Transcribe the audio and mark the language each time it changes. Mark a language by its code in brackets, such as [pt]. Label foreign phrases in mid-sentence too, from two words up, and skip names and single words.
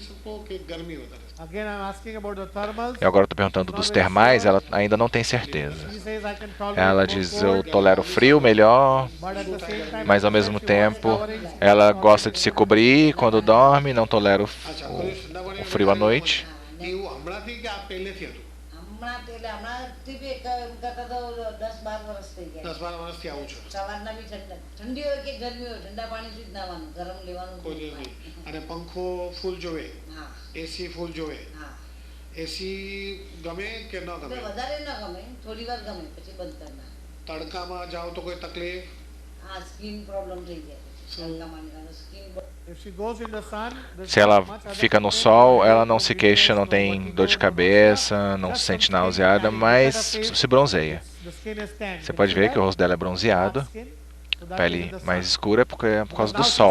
[pt] E agora eu estou perguntando dos termais, ela ainda não tem certeza. Ela diz, eu tolero frio melhor, mas ao mesmo tempo ela gosta de se cobrir quando dorme, não tolera o frio à noite. [gu] એસી ફૂલ જોવે એસી ગમે કે ન ગમે? વધારે ન ગમે, થોડી વાર ગમે પછી બંધ કરી નાખે. તડકામાં જાઓ તો કોઈ તકલીફ? હા, [en] skin problem [gu] થઈ જાય. [pt] Se ela fica no sol, ela não se queixa, não tem dor de cabeça, não se sente nauseada, mas se bronzeia. Você pode ver que o rosto dela é bronzeado, pele mais escura por causa do sol.